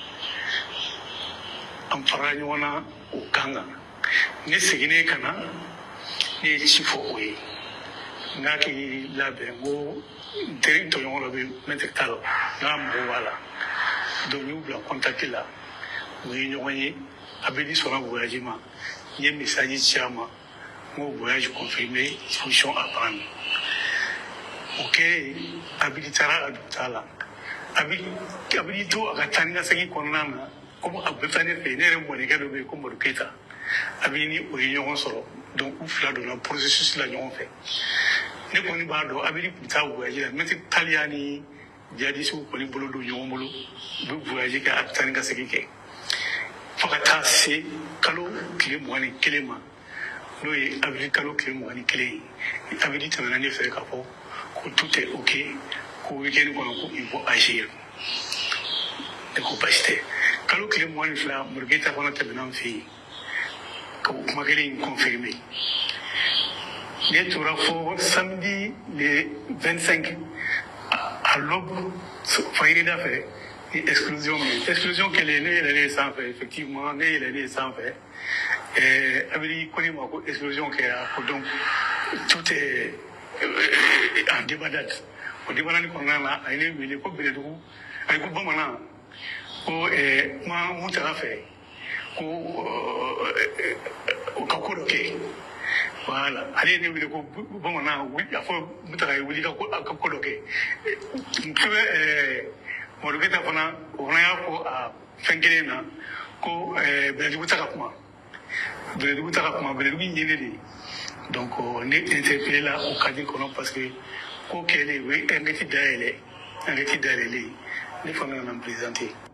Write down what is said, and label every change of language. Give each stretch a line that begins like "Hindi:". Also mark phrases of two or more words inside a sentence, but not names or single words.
Bambara: an farala ɲɔgɔn na o kan kan ne seginnen ka na ne ye ci fɔ o ye n k'a k'i labɛn n ko n teri tɔɲɔgɔn dɔ bɛ maitre Tall n k'a mɔgɔw b'a la donc y'u bila contact la u ye ɲɔgɔn ye Abidi sɔnna voyage ma n ye message ci a ma n ko
French: voyage confirmé disposition à prendre
Bambara: o kɛlen Abidi taara a dugutaga la Abidi to a ka taa ni ka segin kɔnɔna na comme a bɛ taa ne fɛ ne yɛrɛ mɔdenkɛ dɔ bɛ yen ko Madu Keyita Abidi ni o ye ɲɔgɔn sɔrɔ donc u fila donna processus la ɲɔgɔn fɛ ne kɔni b'a dɔn Abidi tun taa voyage la maitre Tall y'a ni jihadistes kɔni bolo don ɲɔgɔn bolo u bɛ voyage kɛ a bɛ taa ni ka segin kɛ fo ka taa se kalo tile 21 ma n'o ye Abidi kalo tile 21 ye Abidi tɛmɛna ne fɛ k'a fɔ ko
French: tout est ok
Bambara: ko week-end kɔnɔ ko
French: il faut agir
Bambara: ne ko basi tɛ kalo tile 22 Madu Keyita fana tɛmɛna n fɛ yen ka o kuma kelen in confirmer ne tora fo
French: samedi le 25 à l'aube
Bambara: fayirida fɛ ni exclusion kɛlen ne yɛlɛlen sanfɛ effectivement ne yɛlɛlen sanfɛ Abidi ko ne ma ko exclusion kɛra ko donc
French: tout est en débandade
Bambara: o débandade kɔnɔna na a ye ne wele ko Bɛlɛdugu a ko bamanan ko kuma mun taga fɛ ko o ka ko dɔ kɛ voilà ale ye ne wele ko bamanan a fɔ Mutaga ye wuli ka ko dɔ kɛ n bɛ Madu Keyita fana o fana y'a fɔ a fɛn kelen na ko Bɛlɛdugu ta ka kuma Bɛlɛdugu ye ne de ye donc ne interpellé la o cadre kɔnɔ
French: parce que
Bambara: ko kɛlen o ye enquête dayɛlɛlen ne fana nana n présenter.